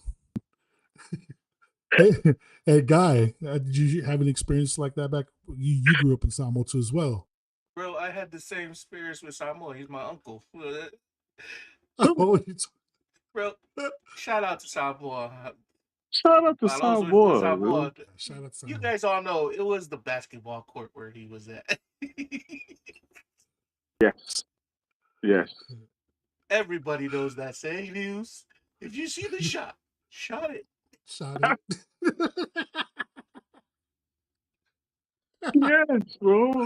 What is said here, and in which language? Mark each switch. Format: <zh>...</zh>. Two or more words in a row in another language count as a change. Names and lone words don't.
<en>Hey, hey, Guy, did you have an experience like that back? You grew up in Samoa too as well. Bro, I had the same experience with Samoa. He's my uncle. Oh, Bro, shout out to Samoa. Shout out to While I was with Samoa, man. Samoa, shout out to you Samoa. guys all know it was the basketball court where he was at. Yes, yes. Everybody knows that saying news. If you see the shot, shot it. Shot it. Yes, bro.</en>